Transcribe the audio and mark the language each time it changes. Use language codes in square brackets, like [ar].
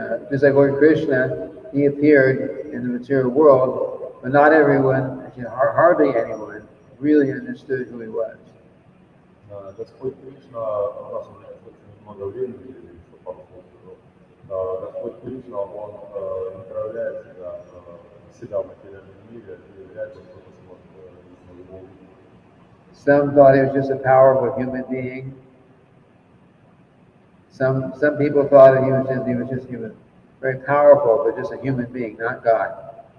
[en] Just like Lord Krishna, he appeared in the material world, but not everyone, actually hardly anyone, really understood who he was. [ru] Господь Кришна, у нас уже очень много времени, еще пару слов скажу. Господь Кришна, он не проявляет себя в материальном мире и является кто-то сможет его увидеть. [en] Some thought he was just a powerful human being. Some people thought that he was very powerful, but just a human being, not God.